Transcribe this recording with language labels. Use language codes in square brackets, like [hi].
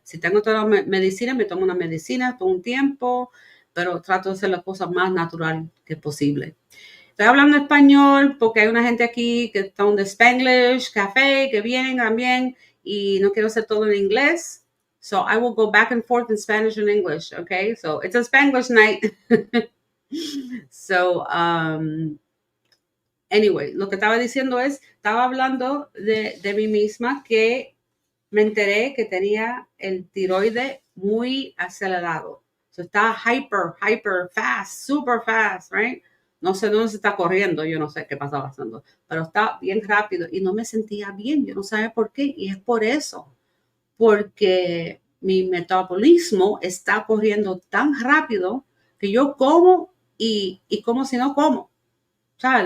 [es] Si tengo toda la medicina, me tomo una medicina todo un tiempo, pero trato de hacer las cosas más natural que posible. Estoy hablando español porque hay una gente aquí que están de Spanglish Café, que vienen también y no quiero hacer todo en inglés. [en] So I will go back and forth in Spanish and English, okay? So it's a Spanglish night. So, anyway, [es] lo que estaba diciendo es, estaba hablando de mí misma que me enteré que tenía el tiroide muy acelerado. [en] So, [es] está [en] hyper fast, super fast, right? [es] No sé dónde se está corriendo, yo no sé qué pasaba haciendo, pero está bien rápido y no me sentía bien, yo no sabía por qué, y es por eso, porque mi metabolismo está corriendo tan rápido que yo como y como si no como. ¿Sabes?